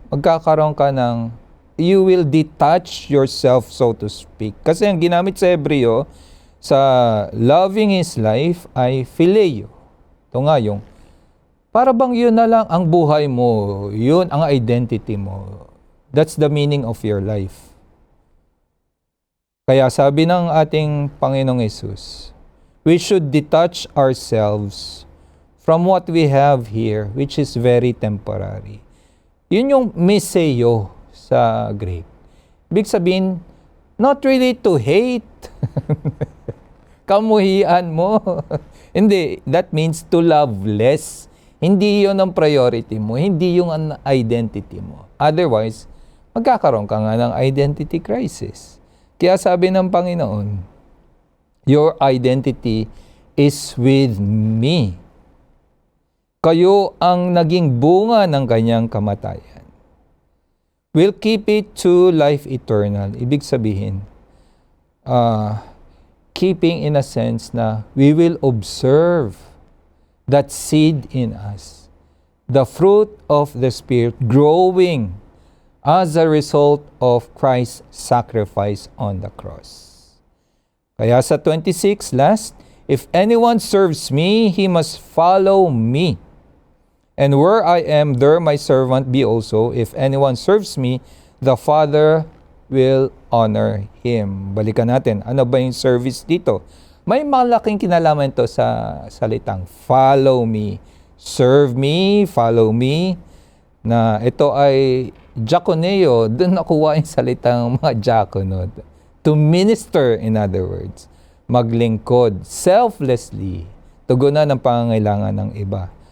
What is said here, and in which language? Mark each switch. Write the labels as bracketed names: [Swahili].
[Filipino] Magkakaroon ka ng, [English] you will detach yourself, so to speak. [Filipino] Kasi ang ginamit sa Hebreo, sa [English] loving his life [Filipino] ay phileo. Ito nga yung, para bang yun na lang ang buhay mo, yun ang identity mo. [English] That's the meaning of your life. [Filipino] Kaya sabi ng ating Panginoong Hesus, [English] we should detach ourselves from what we have here, which is very temporary. [Filipino] Yun yung miseo sa Greek. Ibig sabihin, [English] not really to hate. [Filipino] Kamuhian mo. Hindi, [English] that means to love less. [Filipino] Hindi yun ang priority mo. Hindi yung ang identity mo. Otherwise, magkakaroon ka nga ng identity crisis. Kaya sabi ng Panginoon, [English] your identity is with me. [Filipino] Kayo ang naging bunga ng kanyang kamatayan. [English] We'll keep it to life eternal. [Filipino] Ibig sabihin, [English] keeping in a sense na we will observe that seed in us, the fruit of the Spirit growing as a result of Christ's sacrifice on the cross. [Filipino] Kaya sa [English] 26, last, if anyone serves me, he must follow me. And where I am, there my servant be also. If anyone serves me, the Father will honor him. [Filipino] Balikan natin, ano ba yung service dito? May malaking kinalaman to sa salitang follow me. [English] Serve me, follow me. [Filipino] Na ito ay diakoneo, doon nakuha yung salitang mga diakono. [English] To minister, in other words. [Filipino] Maglingkod, selflessly, tugunan ang pangangailangan ng iba.